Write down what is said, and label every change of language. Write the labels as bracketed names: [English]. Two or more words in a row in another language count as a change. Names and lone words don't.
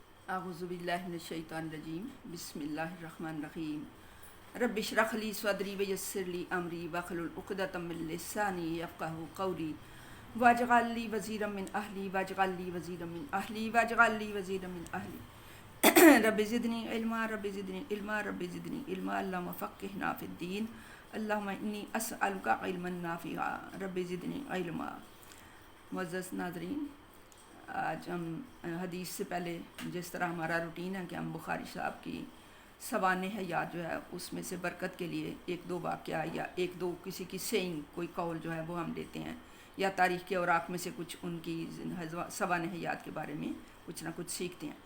[Arabic] أعوذ بالله من الشيطان الرجيم بسم الله الرحمن الرحيم رب اشرح لي صدري ويسر لي أمري واحلل عقدة من لساني يفقهوا قولي واجعل لي وزيرا من أهلي واجعل لي وزيرا من أهلي واجعل لي وزيرا من أهلي رب زدني علما رب زدني علما رب زدني علما اللهم فقهنا في الدين اللهم إني أسألك علما نافعا رب زدني علما. [Urdu] معزز ناظرین، آج ہم حدیث سے پہلے جس طرح ہمارا روٹین ہے کہ ہم بخاری صاحب کی سوانح حیات جو ہے اس میں سے برکت کے لیے ایک دو واقعہ یا ایک دو کسی کی سیئنگ کوئی قول جو ہے وہ ہم لیتے ہیں یا تاریخ کے اوراق میں سے کچھ ان کی سوانح حیات کے بارے میں کچھ نہ کچھ سیکھتے ہیں.